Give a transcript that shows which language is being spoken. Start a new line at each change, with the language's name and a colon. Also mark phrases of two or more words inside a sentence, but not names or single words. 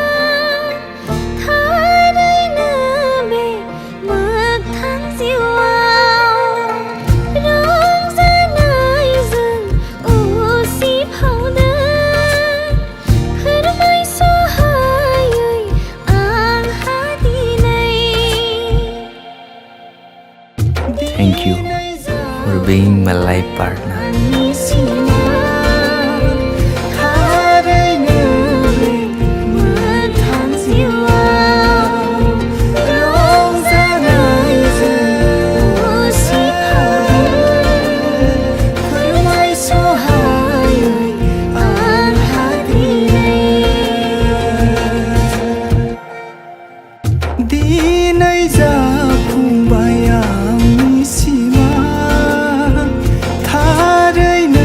Bodo: थारैनो बे मोगथां जिउआव रंजानायजों उसिफावदों फोरमायस'हायै आंहा दिनै
English: Thank you for being my life partner.
Bodo: आंनि सिमा थारैनो बे मोगथां जिउआव रंजानायजों उसिफावदों फोरमायस'हायै आंहा दिनै जाफुंबाय आंनि सिमा थारै